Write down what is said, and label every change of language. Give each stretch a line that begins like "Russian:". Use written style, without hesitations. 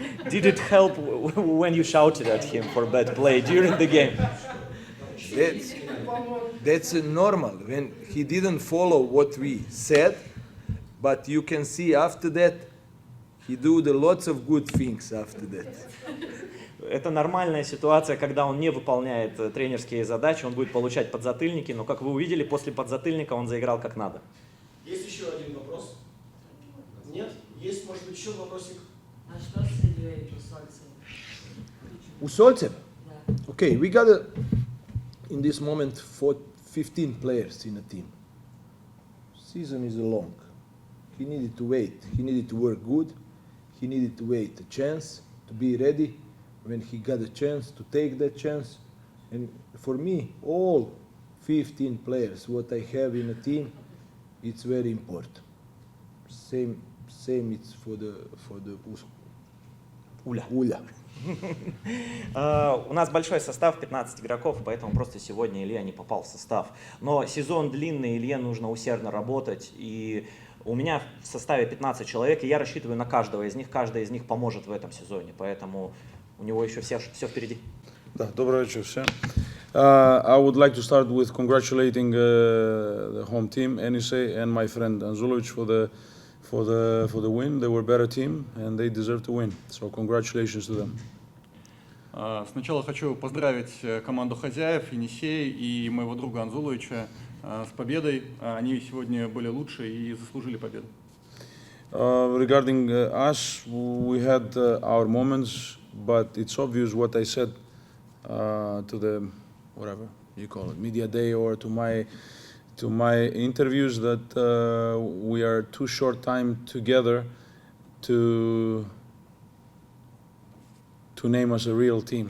English: Did it help when you shouted at him for bad play during the game? That's normal when he didn't follow what we said, but you can see after that he do lots of good things after that.
Russian: это нормальная ситуация, когда он не выполняет тренерские задачи, он будет получать подзатыльники, но, как вы увидели, после подзатыльника он заиграл как надо. Есть еще один вопрос? Нет? Есть, может быть, еще вопросик? А что с судьей Усольцевым? Усольцев?
English: Okay, we got in this moment 15 players in a team. Season is long. He needed to wait. He needed to work good. He needed to wait a chance to be ready when he got a chance to take that chance. And for me, all 15 players what I have in a team, it's very important. Same it's for the Uля.
Russian: У нас большой состав, 15 игроков, поэтому просто сегодня Илья не попал в состав. Но сезон длинный, Илье нужно усердно работать. И у меня в составе 15 человек, и я рассчитываю на каждого из них. Каждый из них поможет в этом сезоне, поэтому у него еще все впереди. Да, добрый вечер всем.
English: I would like to start with congratulating the home team, Енисей, and my friend Anzulovic for the win. They were a better team and they deserve to win. So congratulations to them.
Russian: Сначала хочу поздравить команду хозяев, Енисей и моего друга Анзуловича с победой. Они сегодня были лучше и заслужили победу.
English: Regarding us, we had our moments, but it's obvious what I said to the, whatever you call it, media day or to my interviews that we are too short time together to name us a real team.